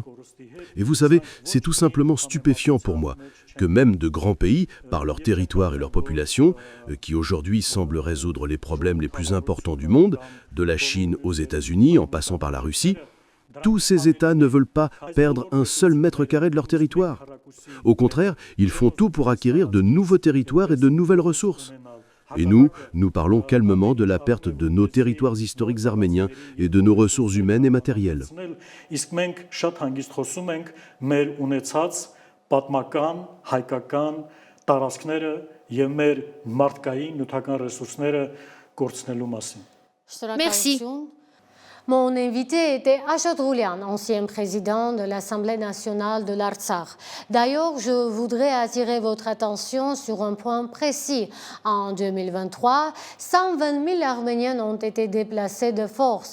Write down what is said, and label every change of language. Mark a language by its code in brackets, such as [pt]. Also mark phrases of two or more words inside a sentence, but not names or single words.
[fr] Et vous savez, c'est tout simplement stupéfiant pour moi que même de grands pays, par leur territoire et leur population, qui aujourd'hui semblent résoudre les problèmes les plus importants du monde, de la Chine aux États-Unis en passant par la Russie, tous ces États ne veulent pas perdre un seul mètre carré de leur territoire. Au contraire, ils font tout pour acquérir de nouveaux territoires et de nouvelles ressources. Et nous parlons calmement de la perte de nos territoires historiques arméniens et de nos ressources humaines et matérielles. [hy] Պատմական, հայկական տարածքները եւ մեր մարդկային նյութական ռեսուրսները կորցնելու մասին։ [fr] Merci. Mon invité était Ashot Roulian, ancien président de l'Assemblée nationale de l'Artsakh. D'ailleurs, je voudrais attirer votre attention sur un point précis. En 2023, 120 000 Arméniens ont été déplacés de force.